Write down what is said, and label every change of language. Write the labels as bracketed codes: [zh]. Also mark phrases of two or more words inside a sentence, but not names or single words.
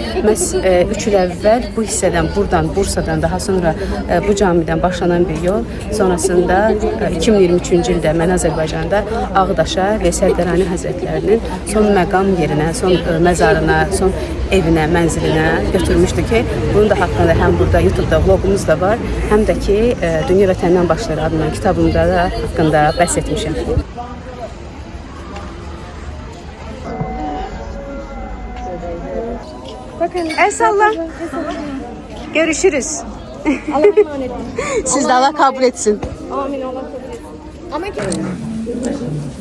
[az] Məhz 3 il əvvəl bu hissədən, buradan, Bursadan, daha sonra bu camidən başlanan bir yol, sonrasında 2023-cü ildə mən Azərbaycanda Ağdaşa Veysel Qarani Həzrətlərinin son məqam yerinə, son məzarına, son evinə, mənzilinə götürmüşdü ki, bunun da haqqında həm burada YouTube-da vlogumuz da var, həm də ki, Dünya Vətəndən Başlar adlı kitabımda da haqqında bəhs etmişəm. [tr] El salla. Görüşürüz. Allah'a emanet olun. Siz de Allah kabul etsin. Amin, Allah kabul etsin.